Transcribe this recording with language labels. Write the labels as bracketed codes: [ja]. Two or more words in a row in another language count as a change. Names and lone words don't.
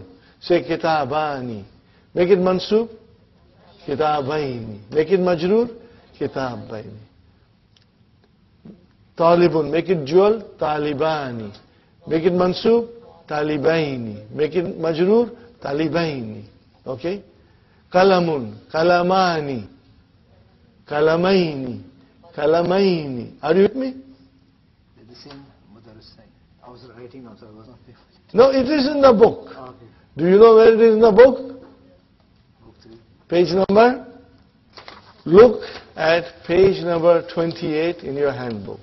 [en] Say kitabani. Make it mansub. Kitabaini. Make it majroor. Kitabaini. Talibun, make it dual, talibani. Make it mansub, talibaini. Make it majroor, talibaini. Okay? [ar] قلم، قلمان. قلمين، قلمين. [en] Are you with me? The same Mudarrisai. I was writing now, so I was not able to. No, it is in the book. Okay. Do you know where it is in the book? Book 3. Page number? Look at page number 28 in your handbook.